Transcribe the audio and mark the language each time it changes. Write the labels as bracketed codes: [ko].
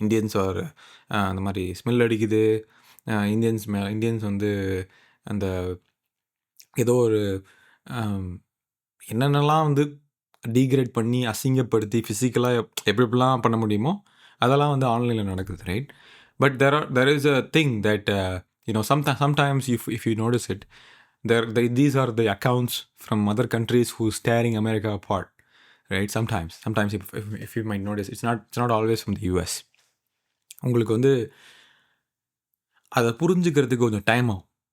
[ta] Indians are அந்த மாதிரி smell அடிக்குது, இந்தியன்ஸ் வந்து அந்த ஏதோ ஒரு என்னென்னலாம் வந்து டீக்ரேட் பண்ணி அசிங்கப்படுத்தி ஃபிசிக்கலாக எப்படிலாம் பண்ண முடியுமோ அதெல்லாம் வந்து ஆன்லைனில் நடக்குது, right? [en] But there is a thing that sometimes if you notice it, these are the accounts from other countries who's tearing America apart, right? Sometimes if you might notice, it's not always from the US. [ta] உங்களுக்கு வந்து அதை புரிஞ்சுக்கிறதுக்கு கொஞ்சம் time ஆகும்.